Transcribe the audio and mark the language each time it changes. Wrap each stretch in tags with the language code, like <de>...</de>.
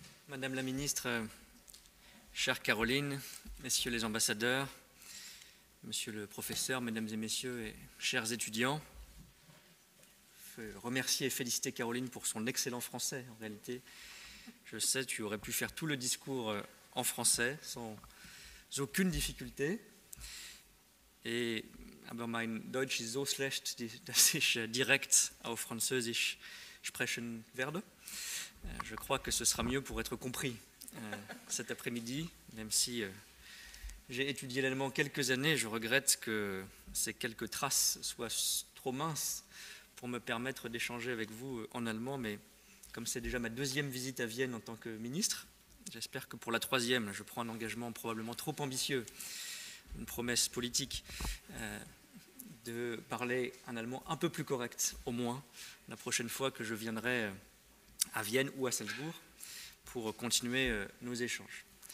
<fr>Madame la Ministre, chère Caroline, Messieurs les ambassadeurs, Monsieur le professeur, Mesdames et Messieurs et chers étudiants, je veux remercier et féliciter Caroline pour son excellent français. En réalité, je sais, tu aurais pu faire tout le discours en français sans aucune difficulté.</fr> <de>Et aber mein Deutsch ist so schlecht, dass ich direkt auf Französisch sprechen werde.</de> <fr>Je crois que ce sera mieux pour être compris cet après-midi, même si j'ai étudié l'allemand quelques années. Je regrette que ces quelques traces soient trop minces pour me permettre d'échanger avec vous en allemand, mais comme c'est déjà ma deuxième visite à Vienne en tant que ministre, j'espère que pour la troisième, je prends un engagement probablement trop ambitieux, une promesse politique, de parler un allemand un peu plus correct, au moins, la prochaine fois que je viendrai à Vienne ou à Salzbourg pour continuer nos échanges.</fr>